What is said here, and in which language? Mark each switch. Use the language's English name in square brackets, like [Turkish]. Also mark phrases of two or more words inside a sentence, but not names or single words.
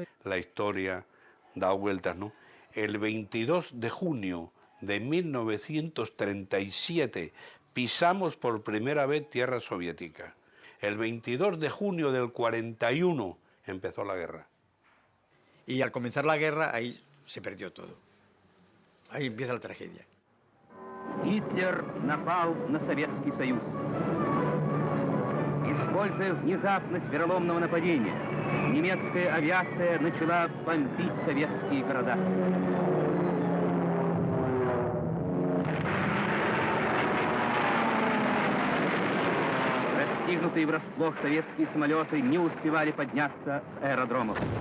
[Spanish] La historia da vueltas, ¿no? El 22 de junio de 1937 pisamos por primera vez tierra soviética. El 22 de junio del 41 empezó la guerra. Y al comenzar la guerra, ahí se perdió todo. Ahí empieza la tragedia. [Russian] Гитлер напал на Советский Союз. Используя внезапность вероломного нападения, немецкая авиация начала бомбить советские города. Застигнутые врасплох советские самолеты не успевали подняться с аэродромов.